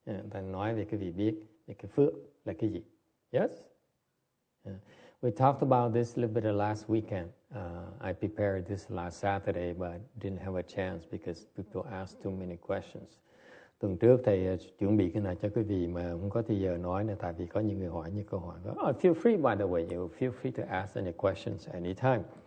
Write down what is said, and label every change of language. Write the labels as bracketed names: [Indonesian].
[Vietnamese] Ta nói về cái vị biết, về cái phước là cái gì. [English] Yes? We talked about this a little bit last weekend. I prepared this last Saturday, but didn't have a chance because people asked too many questions. [Vietnamese] Tuần trước thầy chuẩn bị cái này cho quý vị mà không có thời giờ nói nữa, tại vì có những người hỏi những câu hỏi. [English] Feel free, by the way, you feel free to ask any questions anytime.